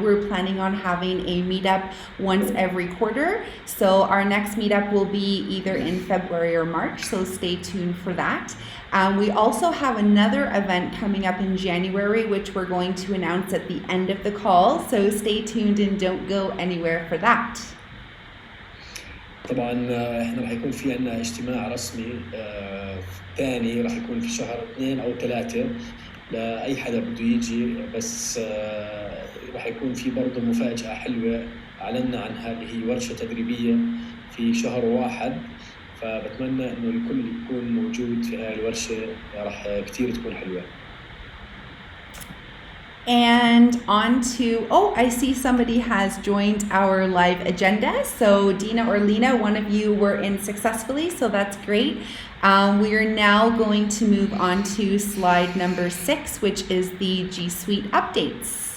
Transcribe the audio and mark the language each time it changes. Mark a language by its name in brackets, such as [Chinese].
[English] We're planning on having a meetup once every quarter. So our next meetup will be either in February or March, so stay tuned for that. We also have another event coming up in January, which we're going to announce at the end of the call. So stay tuned and don't go anywhere for that. [Arabic] طبعا احنا راح يكون في عندنا اجتماع رسمي ثاني، راح يكون في شهر 2 أو 3 لأي حدا بده يجي، بس راح يكون في برضه مفاجأة حلوة أعلنا عنها، اللي هي ورشة تدريبية في شهر 1، فبتمنى إنه الكل يكون موجود في هاي الورشة، راح كتير تكون حلوة. [English] And on to, I see somebody has joined our live agenda. So Dina or Lena, one of you were in successfully, so that's great. We are now going to move on to slide number 6, which is the G Suite updates.